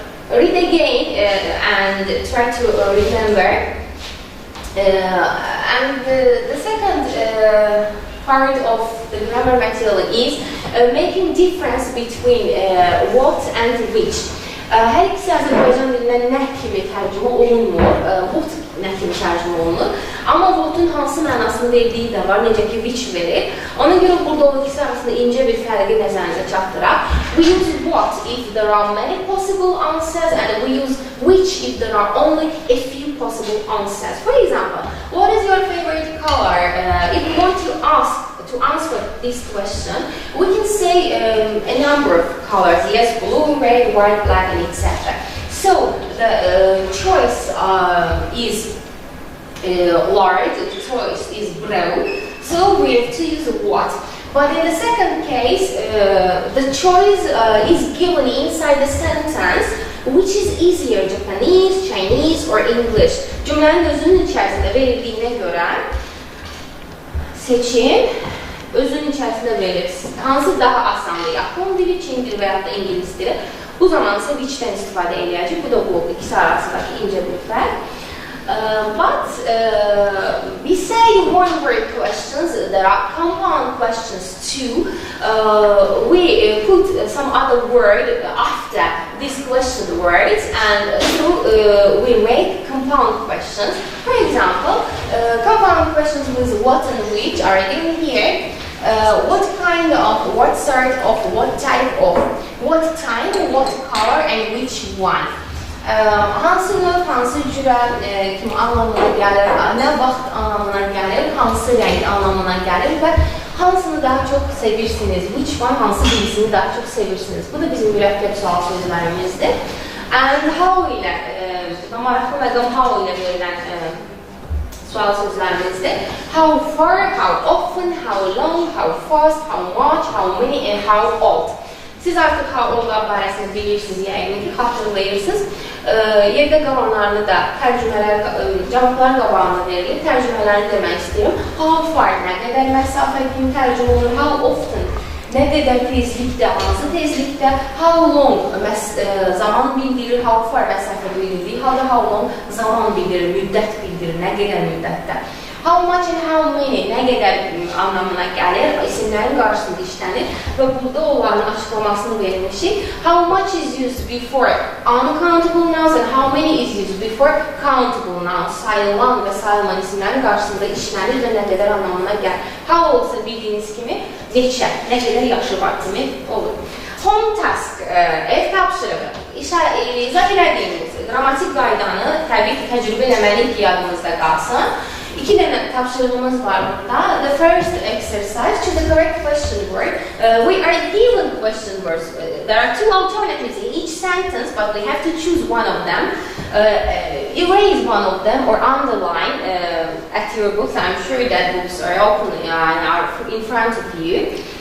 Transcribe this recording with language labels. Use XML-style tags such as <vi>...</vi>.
<en>Read again and try to remember. And the second part of the grammar material is making difference between what and which.</en> <az>Hər ikisi Azərbaycan dilindən nə kimi tərcümə olunmur, what nə kimi tərcümə olunur. Amma what'un hansı mənasını verdiyi də var, necə ki which verir. Ona görə burada o ikisi arasında incə bir fərqi nəzərinizə çatdıraq.</az> <en>We use what if there are many possible answers, and we use which if there are only a few possible answers. For example, what is your favorite color? If we want to answer this question, we can say a number of colors. Yes, blue, red, white, black, and etc. So the choice is large, the choice is brown. So we have to use what. But in the second case, the choice is given inside the sentence, which is easier, Japanese, Chinese, or English.</en> <az>Cümlənin özünün içərisində verildiyinə görə seçim özünün içərisində verirsiniz. Hansı daha asandır? Yapon dili, Çin dili və ya da İngilis dili. Bu zaman ise which'ten istifadə edəcək. Bu da bu ikisi arasındakı incə bir fərq.</az> <en>But we say one-word questions, there are compound questions too. We put some other word after these question words, and so we make compound questions. For example, compound questions with what and which are given here. What kind of, what sort of, what type of, what time, what color, and which one.</en> <az>Hansı növ, hansı cürə kimi anlamına gəlir, nə vaxt anlamına gəlir, hansı rəng anlamına gəlir və hansını daha çox sevirsiniz,</az> <en>which one,</en> <az>hansı birisini daha çox sevirsiniz. Bu da bizim mürəkkəb sual sözlərimizdir.</az> <en>And how</en> <az>ilə, maraqlı məqam how ilə verilən sual sözlərimizdir.</az> <en>How far, how often, how long, how fast, how much, how many, and how old.</en> <az>Siz artıq how old barəsində bilirsiniz, yəqin ki, xatırlayırsınız. Yerdə qalanlarını da tərcümələr, cavablar qabağına verilir. Tərcümələrini demək istəyirəm. How far, nə qədər məsafə kimi tərcümə olur, how often, nə qədər tezlikdə, hansı tezlikdə, how long, zaman bildirir, how far məsafə bildirdiyi halda how long zaman bildirir, müddət bildirir, nə qədər müddətdə. How much and how many, nə qədər anlamına gəlir, isimlərin qarşısında işlənir və burada onların açıqlamasını vermişik.</az> <en>How much is used before uncountable nouns and how many is used before countable nouns.</en> <az>Sayılan və sayılmayan isimlərin qarşısında işlənir və nə qədər anlamına gəlir. How olsa bildiyiniz kimi neçə, nə qədər yaşı var kimi olur.</az> <en>Home task,</en> <az>ev tapşırığı. İzah elədiyimiz qrammatik qaydanı təbii ki, təcrübə eləməliyik ki, yadımızda qalsın. İki dənə tapşırığımız var burada.</az> <en>The first exercise, choose the correct question word. We are given question words. There are two alternatives in each sentence, but we have to choose one of them. Erase one of them or underline at your books. I'm sure that books are open and are in front of you.</en>